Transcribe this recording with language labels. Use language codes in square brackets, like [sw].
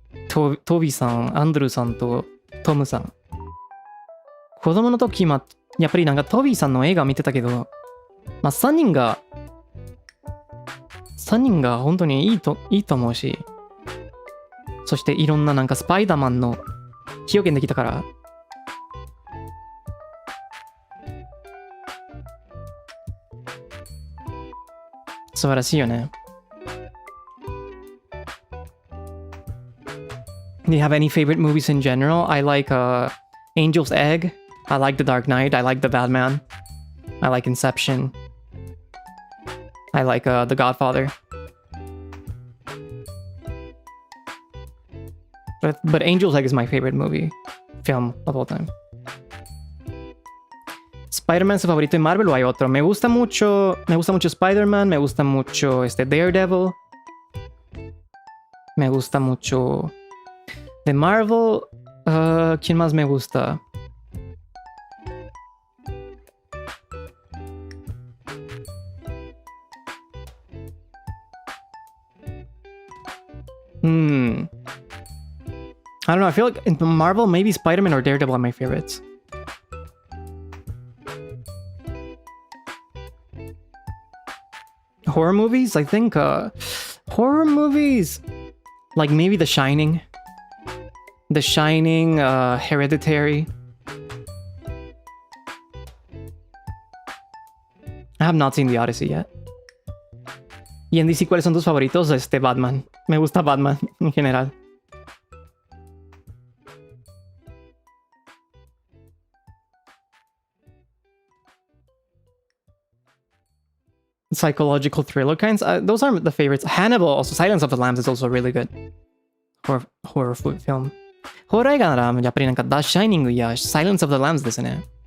[ja] トビーさん、アンドルーさんとトムさん。子供の時、やっぱりなんかトビーさんの映画見てたけど、3人が本当にいいと思うし、そしていろんななんかスパイダーマンの表現できたから、素晴らしいよね。 [en] Do you have any favorite movies in general? I like Angel's Egg. I like The Dark Knight. I like The Batman. I like Inception. I like The Godfather. But Angel's Egg is my favorite film of all time. [es] Spider-Man su favorito en Marvel o hay otro. Me gusta mucho Spider-Man, me gusta mucho Daredevil. Me gusta mucho de Marvel. ¿Quién más me gusta? [en] I don't know. I feel like in Marvel, maybe Spider-Man or Daredevil are my favorites. Horror movies? I think horror movies like maybe The Shining. The Shining, Hereditary. I have not seen The Odyssey yet. [es] Y en DC, ¿cuáles son tus favoritos? Batman. Me gusta Batman en general. [en] Psychological thriller kinds. Those are the favorites. Hannibal, also Silence of the Lambs is also really good. Horror film. [ja] ホラー映画ならやっぱりなんか The Shining や Silence of the Lambs ですね。